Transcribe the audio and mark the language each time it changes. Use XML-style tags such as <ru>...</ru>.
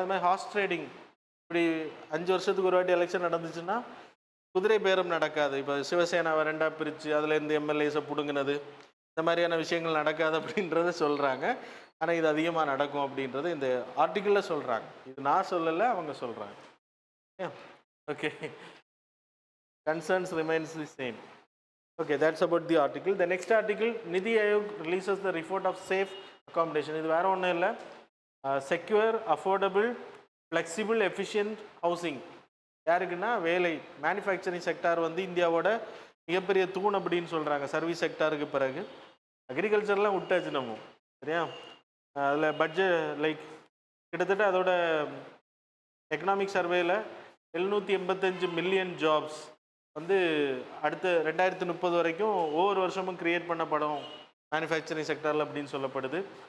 <ta>அது மாதிரி hours trading, இப்படி 5 வருஷத்துக்கு ஒரு வாட்டி எலெக்ஷன் நடந்துச்சுன்னா குதிரை பேரம் நடக்காது. இப்போ சிவசேனாவை 2ஆக பிரித்து அதுலேருந்து எம்எல்ஏஸை பிடுங்கினது, இந்த மாதிரியான விஷயங்கள் நடக்காது அப்படின்றத சொல்கிறாங்க. ஆனால் இது அதிகமாக நடக்கும் அப்படின்றது இந்த ஆர்டிக்கிளில் சொல்கிறாங்க. இது நான் சொல்லலை, அவங்க சொல்கிறாங்க.</ta> <en>Okay, concerns remains the same. Okay, that's about the article. The next article, Niti Aayog releases the report of safe accommodation.</en> <ta>இது வேறு ஒன்றும் இல்லை, secure, affordable, flexible, efficient housing. யாருக்குன்னா வேலை, மேனுஃபேக்சரிங் செக்டார் வந்து இந்தியாவோட மிகப்பெரிய தூண் அப்படின்னு சொல்கிறாங்க. சர்வீஸ் செக்டாருக்கு பிறகு அக்ரிகல்ச்சர்லாம் விட்டாச்சு நம்ம, சரியா. அதில் பட்ஜெட் கிட்டத்தட்ட அதோட எக்கனாமிக் சர்வேயில் 785 மில்லியன் ஜாப்ஸ் வந்து அடுத்த 2030 வரைக்கும் ஒவ்வொரு வருஷமும் க்ரியேட் பண்ணப்படும் மேனுஃபேக்சரிங் செக்டாரில் அப்படின்னு சொல்லப்படுது.</ta>